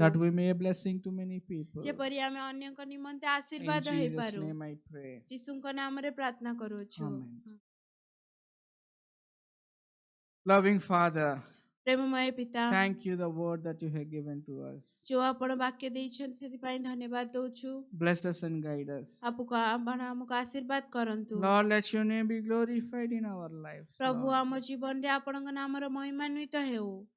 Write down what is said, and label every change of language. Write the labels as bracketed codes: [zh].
[en] that we may a blessing to many people. [or] ଯେପରି ଆମେ ଅନ୍ୟଙ୍କ ନିମନ୍ତେ [en] In [or] ଆଶୀର୍ବାଦ [en] Jesus' [or] ହେଇପାରୁ। [en] name I pray. [or] ଯୀଶୁଙ୍କ ନାମରେ ପ୍ରାର୍ଥନା କରୁଅଛୁ। [en] Amen. Loving Father, [or] ପ୍ରେମମୟ ପିତା, [en] thank you the word that you have given to us. [or] ଯୋଉ ଆପଣ ବାକ୍ୟ ଦେଇଛନ୍ତି ସେଥିପାଇଁ ଧନ୍ୟବାଦ ଦଉଛୁ। [en] Bless us and guide us. [or] ଆପଣ ଆମକୁ ଆଶୀର୍ବାଦ କରନ୍ତୁ। [en] Lord, let your name be glorified in our lives. [or] ପ୍ରଭୁ [en] Lord. [or] ଆମ ଜୀବନରେ ଆପଣଙ୍କ ନାମର ମହିମାନ୍ୱିତ ହେଉ।